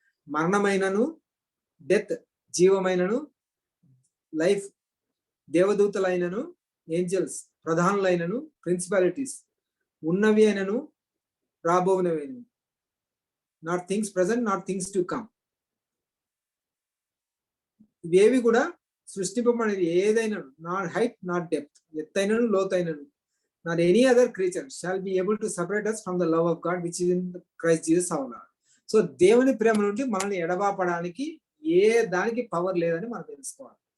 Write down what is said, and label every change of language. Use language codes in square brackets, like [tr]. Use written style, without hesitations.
[te] మరణమైనను, death, జీవమైనను, life, దేవదూతలైనను, angels, ప్రధానులైనను, principalities, ఉన్నవి అయినను రాబోనవి, [en] Not things present, not things to come. [te] ఇవేవి కూడా సృష్టింపబడినది ఏదైనా, [en] not height, not depth, [te] ఎత్తైనను లోతైనను, [en] not any other creature shall be able to separate us from the love of God which is in Christ Jesus our Lord. [te] So దేవుని ప్రేమ నుండి మనల్ని ఎడబాపడానికి ఏ దానికి power లేదని మనం తెలుసుకోవాలి.